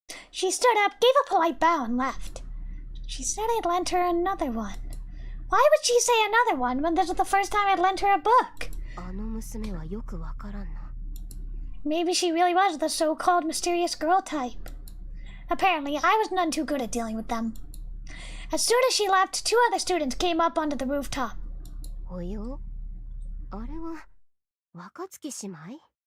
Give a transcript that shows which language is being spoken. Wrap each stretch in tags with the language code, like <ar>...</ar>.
<en>She stood up, gave a polite bow, and left. She said I'd lent her another one. Why would she say another one when this was the first time I'd lent her a book?</en> <ja>あの娘はよくわからんな。</ja> <en>Maybe she really was the so-called mysterious girl type. Apparently, I was none too good at dealing with them. As soon as she left, 2 other students came up onto the rooftop.</en> <ja>およ？あれは若月姉妹？</ja>